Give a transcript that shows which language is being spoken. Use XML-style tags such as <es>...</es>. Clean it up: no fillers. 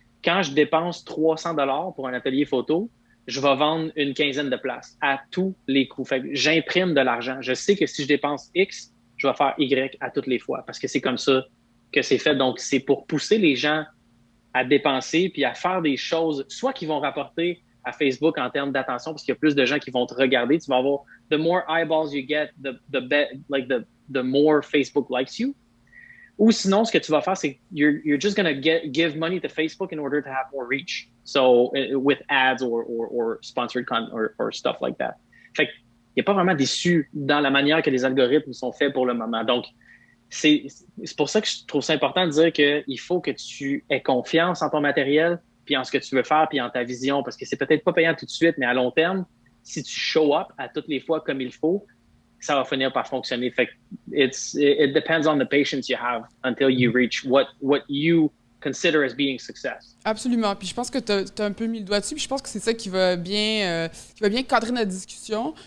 <fr>Quand je dépense 300$ pour un atelier photo, je vais vendre une quinzaine de places à tous les coups. Fait que j'imprime de l'argent. Je sais que si je dépense X, je vais faire Y à toutes les fois parce que c'est comme ça que c'est fait. Donc, c'est pour pousser les gens à dépenser puis à faire des choses, soit qui vont rapporter à Facebook en termes d'attention parce qu'il y a plus de gens qui vont te regarder. Tu vas avoir</fr> <en>the more eyeballs you get, the more Facebook likes you.</en> <fr>Ou sinon, ce que tu vas faire, c'est</fr> <en>you're just going to give money to Facebook in order to have more reach. So with ads or sponsored content or stuff like that.</en> <fr>Fait qu'il n'y a pas vraiment d'issue dans la manière que les algorithmes sont faits pour le moment. Donc, c'est pour ça que je trouve ça important de dire qu'il faut que tu aies confiance en ton matériel, puis en ce que tu veux faire, puis en ta vision, parce que c'est peut-être pas payant tout de suite, mais à long terme, si tu</fr> <en>show up</en> <fr>à toutes les fois comme il faut, ça va finir par fonctionner. Fait que</fr> <en>it depends on the patience you have until you reach what you consider as being success.</en> <fr>Absolument. Puis je pense que tu as un peu mis le doigt dessus. Puis je pense que c'est ça qui va bien cadrer notre discussion.</fr>